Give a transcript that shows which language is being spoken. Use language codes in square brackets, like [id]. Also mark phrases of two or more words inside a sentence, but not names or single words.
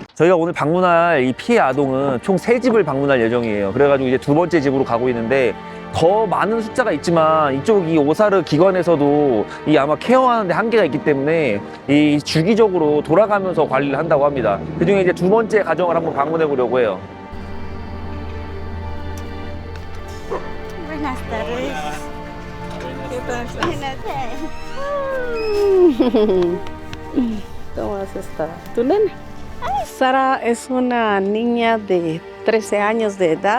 [ko] 저희가 오늘 방문할 이 피해 아동은 총 3집을 방문할 예정이에요. 그래가지고 이제 2번째 집으로 가고 있는데, 더 많은 숫자가 있지만 이쪽 이 오사르 기관에서도 이 아마 케어하는데 한계가 있기 때문에 이 주기적으로 돌아가면서 관리를 한다고 합니다. 그중에 이제 2번째 가정을 한번 방문해 보려고 해요. [es] Buenas tardes. ¿Qué pasa? Buenas tardes. ¿Cómo has estado? ¿Tu nena? Sara es una niña de 13 años de edad.